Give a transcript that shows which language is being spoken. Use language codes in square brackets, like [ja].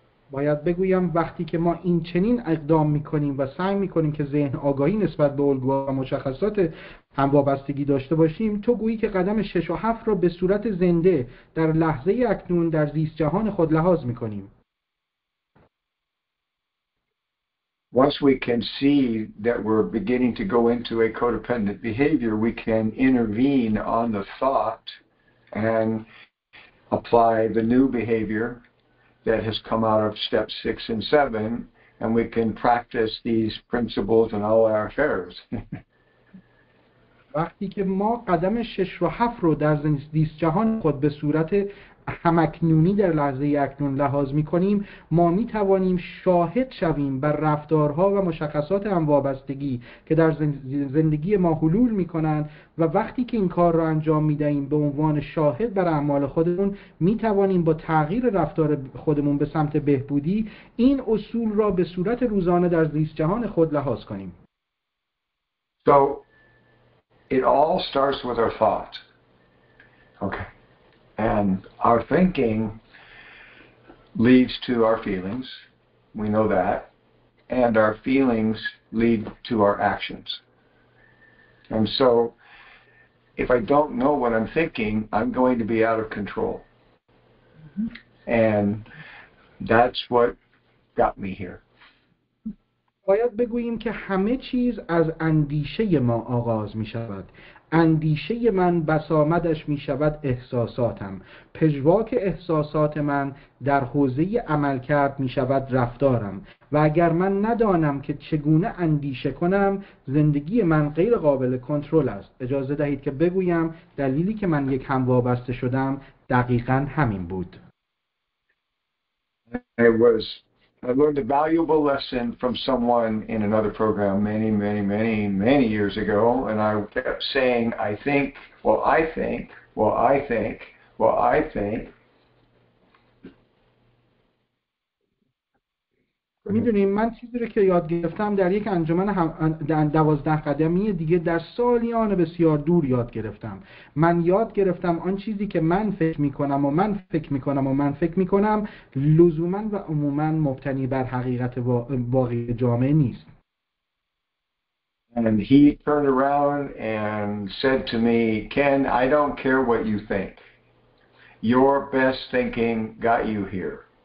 [fa] باید بگویم وقتی که ما این چنین اقدام میکنیم و سعی میکنیم که ذهن آگاهی نسبت به الگوها و مشخصات هموابستگی داشته باشیم، تو گویی که قدم 6 و 7 را به صورت زنده در لحظه اکنون در زیست جهان خود لحاظ میکنیم. [en] Once we can see that we're beginning to go into a codependent behavior, we can intervene on the thought and apply the new behavior that has come out of steps 6 and 7, and we can practice these principles in all our affairs. [fa] وقتی که ما قدم 6 و 7 رو در زیست جهان خود به صورت همکنونی در لحظه اکنون لحاظ می‌کنیم، ما می‌توانیم شاهد شویم بر رفتارها و مشخصات هموابستگی که در زندگی ما حلول می‌کنند و وقتی که این کار را انجام می‌دهیم به عنوان شاهد بر اعمال خودمون می‌توانیم با تغییر رفتار خودمون به سمت بهبودی این اصول را به صورت روزانه در زیست جهان خود لحاظ کنیم. [en] So it all starts with our thought. Okay. And our thinking leads to our feelings. We know that. And our feelings lead to our actions. And so if I don't know what I'm thinking, I'm going to be out of control. And that's what got me here. [fa] باید بگوییم که همه چیز از اندیشه ما آغاز می شود. اندیشه من بسامدش می شود احساساتم. پژواک احساسات من در حوزه عملکرد می شود رفتارم. و اگر من ندانم که چگونه اندیشه کنم، زندگی من غیر قابل کنترل است. اجازه دهید که بگویم دلیلی که من یک هموابسته شدم دقیقاً همین بود. [en] I learned a valuable lesson from someone in another program many years ago, and I kept saying, I think, well, I think, well, I think, well, I think. [fa] میدونیم من چیزی رو که یاد گرفتم در یک انجمن 12 قدمی دیگه در سالیان بسیار دور یاد گرفتم. من یاد گرفتم آن چیزی که من فکر میکنم و من فکر میکنم و من فکر میکنم لزوما و عموما مبتنی بر حقیقت واقعی جامعه نیست. [en] And he turned around and said to me, Ken, I don't care what you think. Your best thinking got you here.